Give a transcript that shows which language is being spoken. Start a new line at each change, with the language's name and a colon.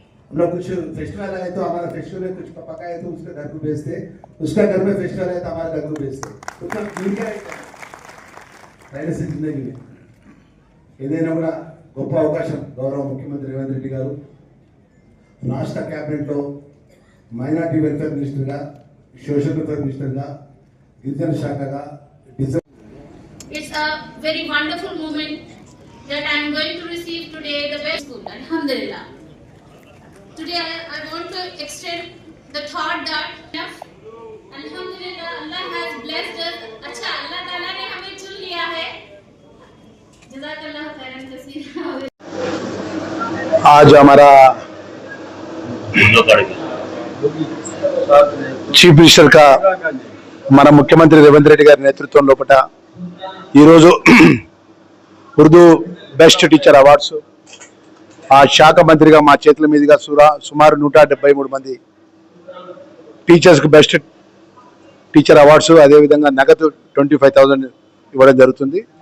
Hindi: हम लोग कुछ फेस्टिवल है तो हमारा फेस्टिवल में कुछ पका है तो उसके घर को भेजते, उसका घर में फेस्टिवल है तो हमारे घर को भेजते, उसका जिंदगी में
Telugu: ఏదైనా కూడా గొప్ప అవకాశం గౌరవ ముఖ్యమంత్రి రేవంత్ రెడ్డి గారు రాష్ట్ర క్యాబినెట్లో మైనారిటీ వెల్ఫేర్ మినిస్టర్గా, సోషల్ వెల్ఫేర్ మినిస్టర్గా, గిరిజన శాఖగా
English: It's a very wonderful moment that I am going to receive today the best school. Alhamdulillah. Today I want to extend the thought that Alhamdulillah Allah has blessed us.
Hindi: अच्छा अल्लाह ताला ने हमें चुन लिया है.
Arabic: जज़ाकल्लाह खैरन कसीरा.
Hindi: आज हमारा चीफ मिनिस्टर का हमारा मुख्यमंत्री रेवंत रेड्डी
Telugu: గారి నేతృత్వం లోపట ఈరోజు ఉర్దూ బెస్ట్ టీచర్ అవార్డ్స్ ఆ శాఖ మంత్రిగా మా చేతుల మీదుగా సుమారు 173 మంది టీచర్స్కి బెస్ట్ టీచర్ అవార్డ్స్, అదేవిధంగా నగదు 25,000 ఇవ్వడం జరుగుతుంది.